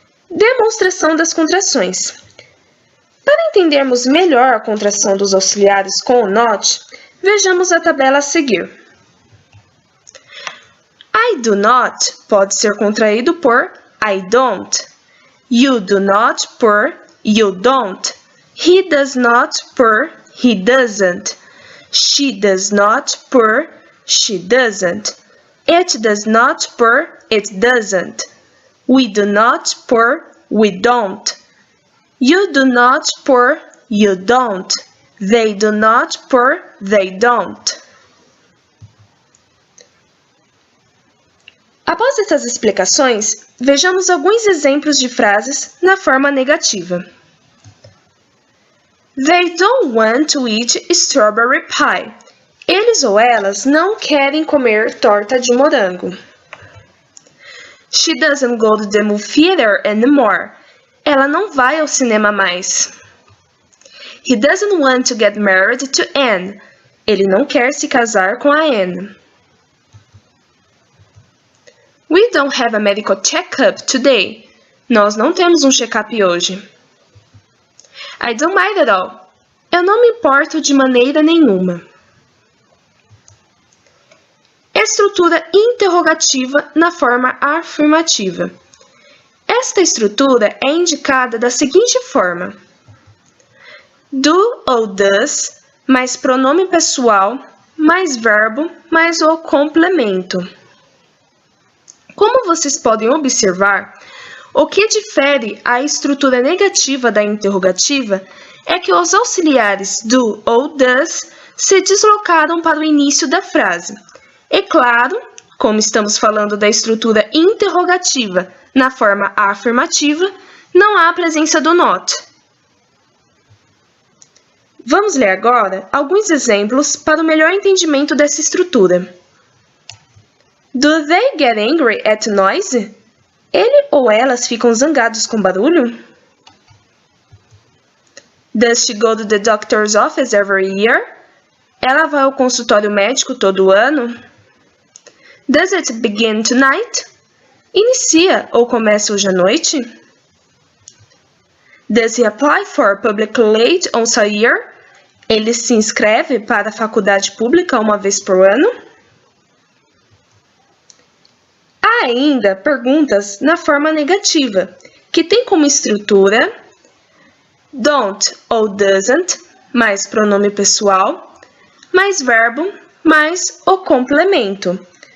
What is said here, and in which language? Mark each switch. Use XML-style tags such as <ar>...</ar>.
<pt>Demonstração das contrações. Para entendermos melhor a contração dos auxiliares com o not, vejamos a tabela a seguir.</pt> <en>I do not</en> <pt>pode ser contraído por</pt> <en>I don't. You do not por you don't. He does not por he doesn't. She does not por she doesn't. It does not por it doesn't. We do not por we don't. You do not por you don't. They do not por they don't.</en> <pt>Após essas explicações, vejamos alguns exemplos de frases na forma negativa.</pt> <en>They don't want to eat strawberry pie.</en> <pt>Eles ou elas não querem comer torta de morango.</pt> <en>She doesn't go to the movie theater anymore.</en> <pt>Ela não vai ao cinema mais.</pt> <en>He doesn't want to get married to Anne.</en> <pt>Ele não quer se casar com a Anne.</pt> <en>We don't have a medical check-up today.</en> <pt>Nós não temos um check-up hoje.</pt> <en>I don't mind at all.</en> <pt>Eu não me importo de maneira nenhuma. Estrutura interrogativa na forma afirmativa. Esta estrutura é indicada da seguinte forma: do ou does, mais pronome pessoal, mais verbo, mais o complemento. Como vocês podem observar, o que difere a estrutura negativa da interrogativa é que os auxiliares do ou does se deslocaram para o início da frase. É claro, como estamos falando da estrutura interrogativa na forma afirmativa, não há a presença do not. Vamos ler agora alguns exemplos para o melhor entendimento dessa estrutura.</pt> <en>Do they get angry at noise?</en> <pt>Ele ou elas ficam zangados com barulho?</pt> <en>Does she go to the doctor's office every year?</en> <pt>Ela vai ao consultório médico todo ano?</pt> <en>Does it begin tonight?</en> <pt>Inicia ou começa hoje à noite?</pt> <en>Does he apply for public aid once a year?</en> <pt>Ele se inscreve para a faculdade pública uma vez por ano? Há ainda perguntas na forma negativa, que tem como estrutura don't ou doesn't, mais pronome pessoal, mais verbo, mais o complemento.</pt>